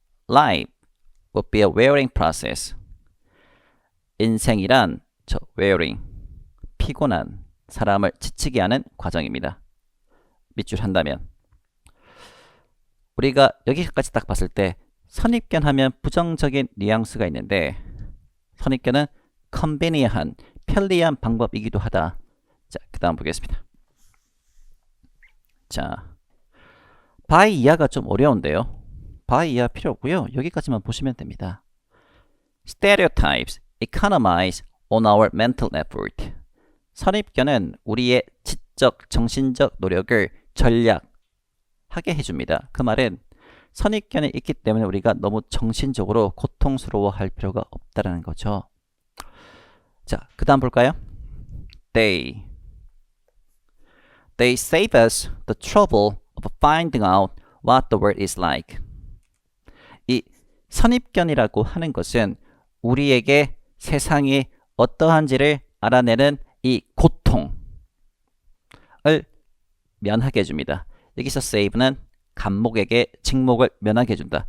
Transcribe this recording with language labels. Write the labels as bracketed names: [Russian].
[English] Life would be a wearing process. [Korean] 인생이란 저 wearing, 피곤한, 사람을 지치게 하는 과정입니다. 밑줄 한다면 우리가 여기까지 딱 봤을 때 선입견 하면 부정적인 뉘앙스가 있는데 선입견은 컨비니언한, 편리한 방법이기도 하다. 자, 그 다음 보겠습니다. 자, by 이하가 좀 어려운데요. by 이하 필요 없고요. 여기까지만 보시면 됩니다. [English] Stereotypes economize on our mental effort. [Korean] 선입견은 우리의 지적, 정신적 노력을 절약하게 해줍니다. 그 말은 선입견이 있기 때문에 우리가 너무 정신적으로 고통스러워할 필요가 없다는 거죠. 자, 그 다음 볼까요? [English] They save us the trouble of finding out what the world is like. [Korean] 이 선입견이라고 하는 것은 우리에게 세상이 어떠한지를 알아내는 이 고통을 면하게 해줍니다. 여기서 save는 감목에게 직목을 면하게 해준다.